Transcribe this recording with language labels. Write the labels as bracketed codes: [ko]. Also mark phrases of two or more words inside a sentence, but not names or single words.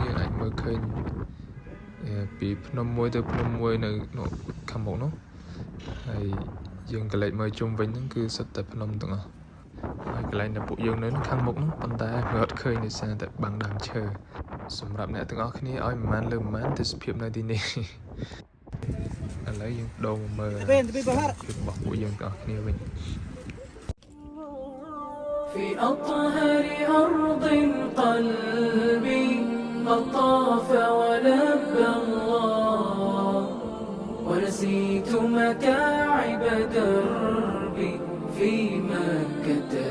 [km] យើងអាចមើលឃើញពីភ្នំមួយទៅភ្នំមួយនៅខាងមុខនោះហើយយើងក៏លេចមើលជុំវិញហ្នឹងគឺសុទ្ធតែភ្នំទាំងអស់ហើយកន្លែងដែលពួកយើងនៅខាងមុខហ្នឹងប៉ុន្តែមើលអត់ឃើញដោយសារតែបាំងដើមឈើសម្រាប់អ្នកទាំងអស់គ្នាឲ្យមិនបានលើមិនបានទេសភាពនៅទីនេះឥឡូវយើងដូរមកមើលរបស់ពួកយើងទាំងអស់គ្នាវិញ [ar] في أطهر أرض قلبي قد طاف ولبى الله ونسيت متاعب دربي في مكة